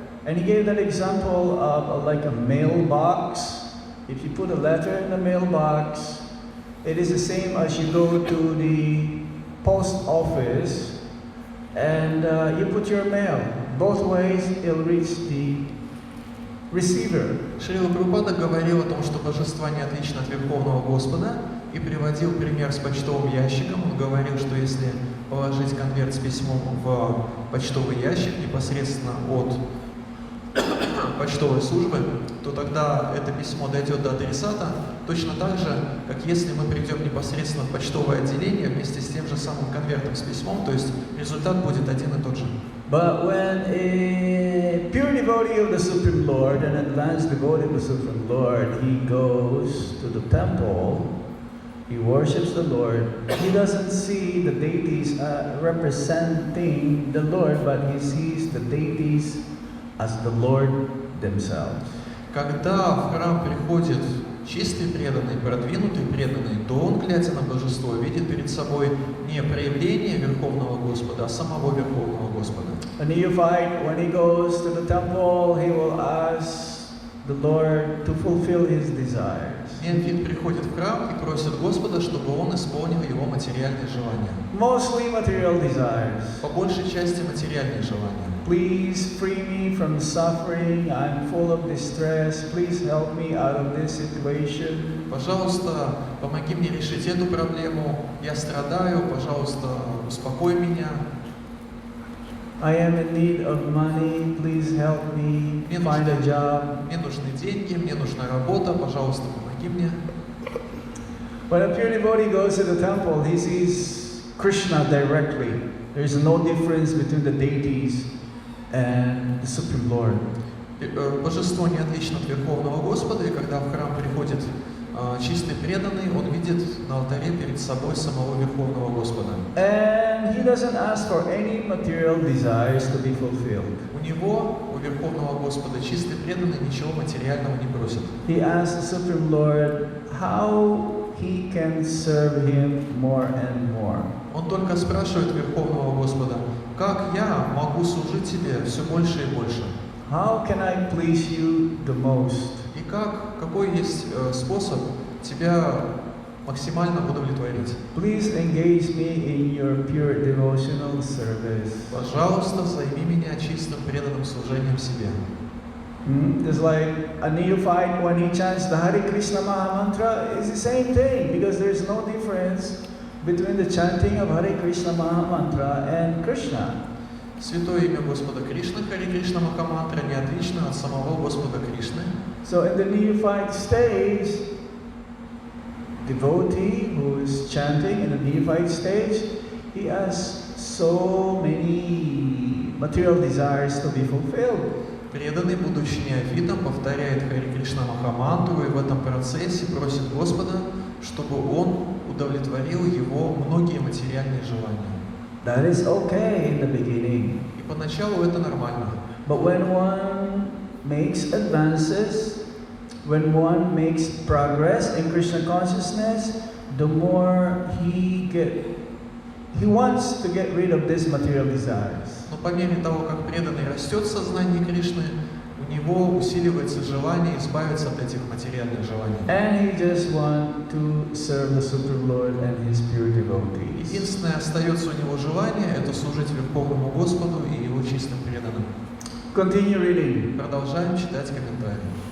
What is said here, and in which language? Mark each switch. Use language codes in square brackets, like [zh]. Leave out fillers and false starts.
[en] And he gave that example of like a mailbox. If you put a letter in the mailbox, it is the same as you go to the post office and you put your mail. Both ways it'll reach the receiver. [ru] Шрила Прабхупада говорил о том, что божество не отлично от Верховного Господа, и приводил пример с почтовым ящиком. Он говорил, что если положить конверт с письмом в почтовый ящик непосредственно от почтовой службы, то тогда это письмо дойдет до адресата точно так же, как если мы придем непосредственно в почтовое отделение вместе с тем же самым конвертом с письмом, то есть результат будет один и тот же. [en] But when a pure devotee of the Supreme Lord, an advanced devotee of the Supreme Lord, he goes to the temple, he worships the Lord, he doesn't see the deities representing the Lord, but he sees the deities as the Lord themselves. [ru] Когда в храм приходит чистый преданный, продвинутый преданный, то он, глядя на божество, видит перед собой не проявление Верховного Господа, а самого Верховного Господа. [en] A neophyte, when he goes to the temple, he will ask the Lord to fulfill his desires. [ru] Неофит приходит в храм и просит Господа, чтобы он исполнил его материальные желания. [en] Mostly material desires. [ru] По большей части материальные желания. [en] Please free me from suffering. I'm full of distress. Please help me out of this situation. [ru] Пожалуйста, помоги мне решить эту проблему. Я страдаю, пожалуйста, успокой меня. [en] I am in need of money. Please help me find a job. [ru] Мне нужны деньги, мне нужна работа, пожалуйста, помоги мне. [en] When a pure devotee goes to the temple, he sees Krishna directly. There's no difference between the deities and the Supreme Lord. [ru] Божество не отлично от Верховного Господа, и когда в храм приходит чистый преданный, он видит на алтаре перед собой самого Верховного Господа. [en] And he doesn't ask for any material desires to be fulfilled. [ru] У него, у Верховного Господа, чистый преданный ничего материального не просит. [en] He asks the Supreme Lord how he can serve him more and more. [ru] Он только спрашивает Верховного Господа, как я могу служить тебе все больше и больше? [en] How can I please you the most? [ru] И какой есть способ тебя максимально удовлетворить? [en] Please engage me in your pure devotional service. [ru] Пожалуйста, займи меня чистым преданным служением себе. [en] Just like a neophyte when he chants the Hare Krishna Maha Mantra, it's the same thing because there's no difference between the chanting of Hare Krishna Maha Mantra and Krishna. [ru] Святое имя Господа Кришны, Харе Кришна Махамантра, не отлично от самого Господа Кришны. [en] So in the neophyte stage, devotee who is chanting in the neophyte stage, he has so many material desires to be fulfilled. [ru] Преданный, будучи неофитом, повторяет Харе Кришна Махамантру и в этом процессе просит Господа, чтобы он удовлетворил его многие материальные желания. [en] That is okay in the beginning. [ru] И поначалу это нормально. [en] But when one makes advances, when one makes progress in Krishna consciousness, the more he wants to get rid of these material desires. [ru] Но по мере того, как преданный растет в сознании Кришны, у него усиливается желание избавиться от этих материальных желаний. [en] And he just wants to serve the Supreme Lord and his pure devotees. [ru] Единственное остается у него желание — это служить Верховному Господу и его чистым преданным. [en] Continue reading. [ru] Продолжаем читать комментарии.